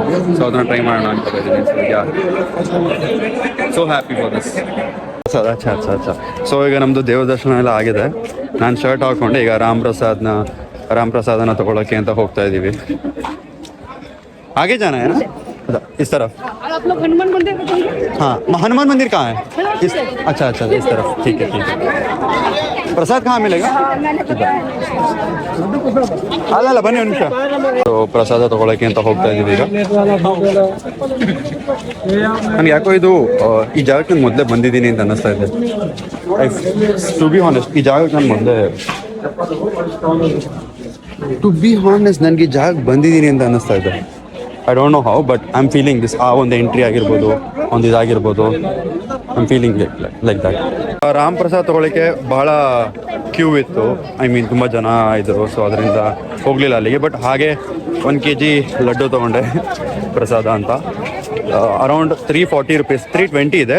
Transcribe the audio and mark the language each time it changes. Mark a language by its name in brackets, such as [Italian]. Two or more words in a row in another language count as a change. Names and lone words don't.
[Kannada] ಸೊ ಅದನ್ನು ಟ್ರೈ ಮಾಡೋಣ ಅನ್ಕೋತಾ ಇದ್ದೀನಿ. [English] so ya, so happy for this. [Kannada] ಅಚ್ಚಾ. ಸೊ ಈಗ ನಮ್ಮದು ದೇವ ದರ್ಶನ ಎಲ್ಲ ಆಗಿದೆ. ನಾನು ಶರ್ಟ್ ಹಾಕ್ಕೊಂಡೆ ಈಗ ರಾಮ್ ಪ್ರಸಾದನ ತೊಗೊಳಕ್ಕೆ ಅಂತ ಹೋಗ್ತಾ ಇದ್ದೀವಿ. ಹಾಗೆ ಜನ ಏನ [Hindi] इस तरफ। आप लोग हनुमान मंदिर बताइए। हाँ, हनुमान मंदिर कहाँ है? अच्छा इस तरफ। ठीक है। प्रसाद कहाँ मिलेगा? [Kannada] ಅಲ್ಲ ಬನ್ನಿ ಒಂದು ನಿಮಿಷ. ಸೊ ಪ್ರಸಾದ ತಗೊಳಕ್ಕೆ ಅಂತ ಹೋಗ್ತಾ ಇದ್ದೀವಿ ಈಗ. ನನಗೆ ಯಾಕೋ ಇದು ಈ ಜಾಗಕ್ಕೆ ನಾನು ಮೊದಲೇ ಬಂದಿದ್ದೀನಿ ಅಂತ ಅನ್ನಿಸ್ತಾ ಇದೆ. [English] to be honest [Kannada] ಈ ಜಾಗಕ್ಕೆ ನಾನು ನನಗೆ ಈ ಜಾಗಕ್ಕೆ ಬಂದಿದ್ದೀನಿ ಅಂತ ಅನ್ನಿಸ್ತಾ ಇದೆ. [English] I don't know how, but I am feeling this. [Kannada] ಆ ಒಂದು ಎಂಟ್ರಿ ಆಗಿರ್ಬೋದು, ಒಂದು ಇದಾಗಿರ್ಬೋದು, [English] I am feeling like that. [Kannada] ರಾಮ್ ಪ್ರಸಾದ್ ತೊಗೊಳಕ್ಕೆ ಬಹಳ ಕ್ಯೂ ಇತ್ತು. [English] I mean [Kannada] ತುಂಬ ಜನ ಇದ್ದರು. ಸೊ ಅದರಿಂದ ಹೋಗಲಿಲ್ಲ ಅಲ್ಲಿಗೆ. ಬಟ್ ಹಾಗೆ 1 kg ಲಡ್ಡು ತೊಗೊಂಡೆ ಪ್ರಸಾದ ಅಂತ. ಅರೌಂಡ್ 340 ರೂಪೀಸ್. 320 ಇದೆ.